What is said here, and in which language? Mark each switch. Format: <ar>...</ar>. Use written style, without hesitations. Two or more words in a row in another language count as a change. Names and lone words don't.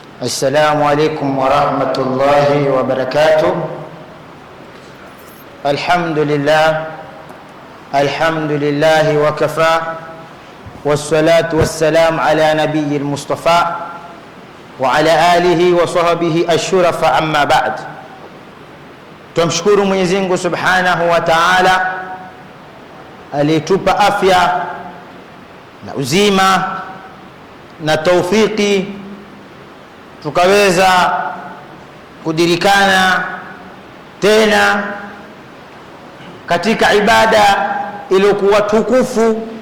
<ar>السلام عليكم ورحمة الله وبركاته. الحمد لله وكفى، والصلاة والسلام على نبي المصطفى وعلى آله وصحبه الشرفاء. أما بعد،</ar> <sw>tumshukuru Mwenyezi Mungu</sw> <ar>سبحانه وتعالى</ar> <sw>aliyetupa afya na uzima na taufiki tukaweza kudirikana tena katika ibada iliyokuwa tukufu</sw>